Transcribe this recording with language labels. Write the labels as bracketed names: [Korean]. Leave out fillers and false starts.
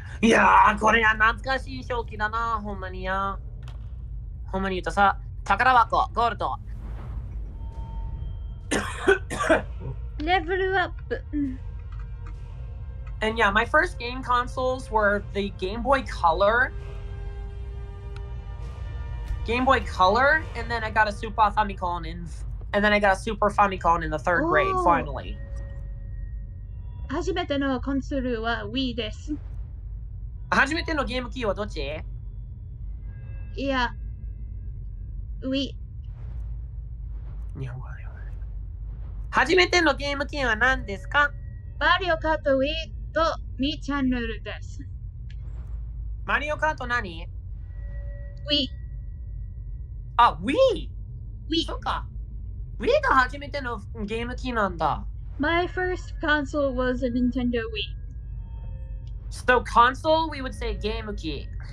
[Japanese] いやー、これは懐かしい正気だな、ほんまにや。ほんまに言うとさ、宝箱、ゴールド。 [English] Level up. And yeah, my first game consoles were the Game Boy Color. Game Boy Color, and then I got a Super Famicom and then I got a Super Famicom in the third grade, Oh. finally. [Japanese] 初めてのコンソールは Wii です。初めてのゲーム機はどっち？いや、Wii。日本語だよ。初めてのゲーム機は何ですか？マリオカート Wii と2チャンネルです。マリオカート何？ Wii。あ、Wii！ Wii。そうか。 Wii が初めてのゲーム機なんだ。 [English] My first console was a Nintendo Wii. So console, we would say [Japanese] ゲーム機。